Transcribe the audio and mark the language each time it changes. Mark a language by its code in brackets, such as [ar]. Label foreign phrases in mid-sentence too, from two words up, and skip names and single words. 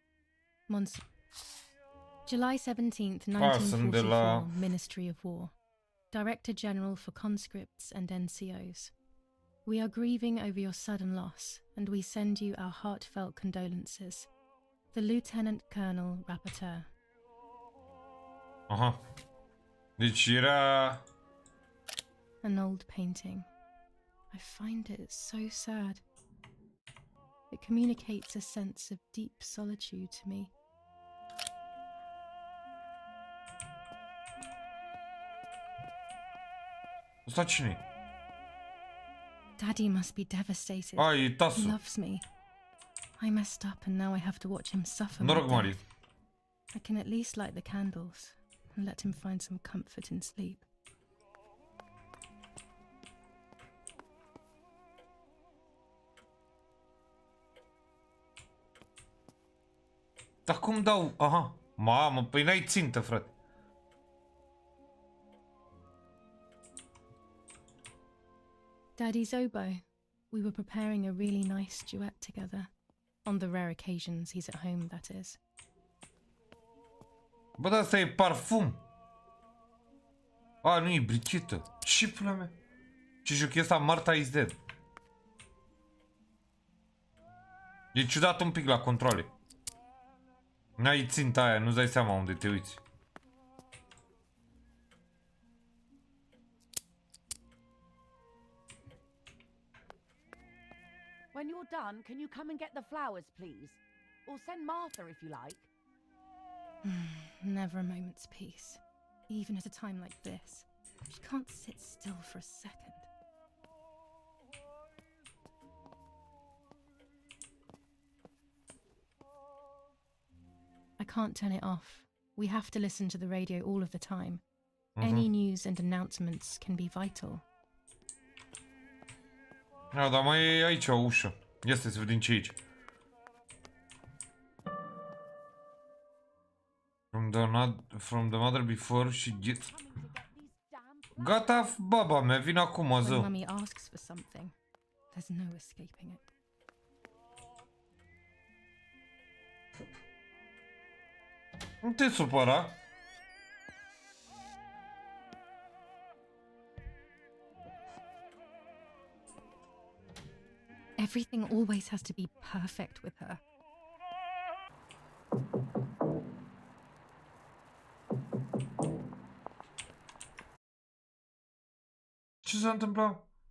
[en] July 17th, 1944, Ministry of War. Director General for Conscripts and NCOs. We are grieving over your sudden loss, and we send you our heartfelt condolences. The Lieutenant Colonel Rapporteur. [ro] Aha. Deci era... [en] An old painting. I find it so sad. It communicates a sense of deep solitude to me. [ro] Ăsta cine? [en] Daddy must be devastated. [ro] A, e [en] He tasul. loves me. I messed up and now I have to watch him suffer. [ro] Noroc, [en] my [ro] Mari. [en] death. I can at least light the candles and let him find some comfort in sleep. [ro] Dar cum dau? Aha. Mamă, păi n-ai țintă, frate. [en] Daddy's oboe. We were preparing a really nice duet together. On the rare occasions he's at home, that is. [ro] Bă, dar asta e parfum. A, nu e brichetă. Ce pula mea? Ce joc e ăsta? [en] Martha is dead. [ro] E ciudat un pic la controle. N-ai ținta aia, nu-ți dai seama unde te uiți. [en] When you're done, can you come and get the flowers, please? Or send Martha if you like. Never a moment's peace. Even at a time like this. She can't sit still for a second. I can't turn it off. We have to listen to the radio all of the time. Any news and announcements can be vital. [ro] A, dar mai e aici o ușă. Ia să vedem ce e aici. [en] From the mother before she gets... [ro] Gata, baba mea, vin acum, [en] When [ro] zău. [en] Mummy asks for something, there's no escaping it. [ro] Nu te supăra. [en] Everything always has to be perfect with her. [ro] Ce s-a întâmplat?